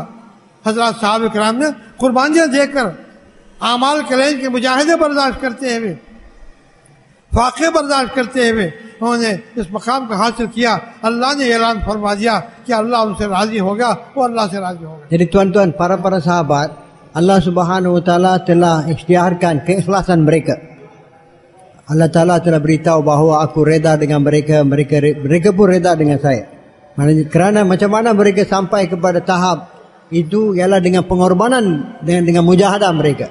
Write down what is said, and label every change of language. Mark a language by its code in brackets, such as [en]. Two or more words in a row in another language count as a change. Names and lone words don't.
[ur] حضرت صاحب اکرام نے قربانیاں دے کر اعمال کریں کہ مجاہدے برداشت کرتے ہوئے، فاقے برداشت کرتے ہوئے انہوں نے اس مقام کو حاصل کیا. اللہ نے اعلان فرما دیا کہ اللہ ان سے راضی ہوگا، وہ اللہ سے راضی ہوگا. [ms] Jadi tuan-tuan, para sahabat, Allah [ar] سبحانه وتعالى [ms] telah ikhtiarkan keikhlasan mereka. Allah Taala telah beritahu bahawa aku reda dengan mereka, mereka pun reda dengan saya. Kerana macam mana mereka sampai kepada tahap itu ialah dengan pengorbanan, dengan mujahadah mereka.